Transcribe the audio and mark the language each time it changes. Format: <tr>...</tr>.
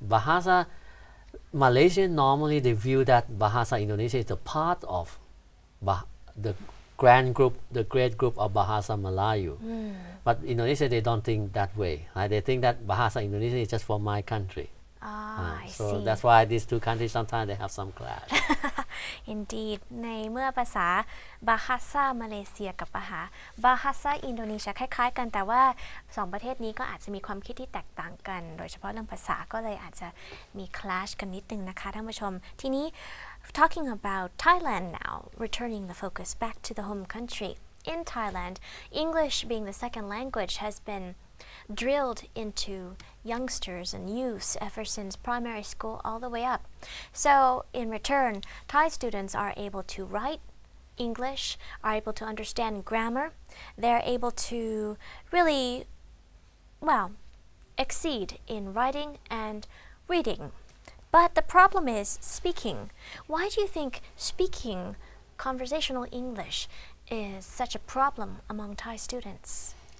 <en>Bahasa Malaysia, normally they view that Bahasa Indonesia is a part of the great group of Bahasa Melayu. But Indonesia, they don't think that way. They think that Bahasa Indonesia is just for my country. I so see. that's why these two countries sometimes they have some clash.</en> <th>Indeed ในเมื่อภาษา Bahasa Malaysia กับBahasa Indonesia คล้ายๆกันแต่ว่า2ประเทศนี้ก็อาจจะมีความคิดที่แตกต่างกันโดยเฉพาะเรื่องภาษาก็เลยอาจจะมี clash กันนิดนึงนะคะท่านผู้ชมทีนี้</th> <en>talking about Thailand now returning the focus back to the home country in Thailand English being the second language has been drilled into youngsters and youths ever since primary school all the way up. So in return, Thai students are able to write English, are able to understand grammar. They're able to really, well, exceed in writing and reading. But the problem is speaking. Why do you think speaking conversational English is such a problem among Thai students?</en>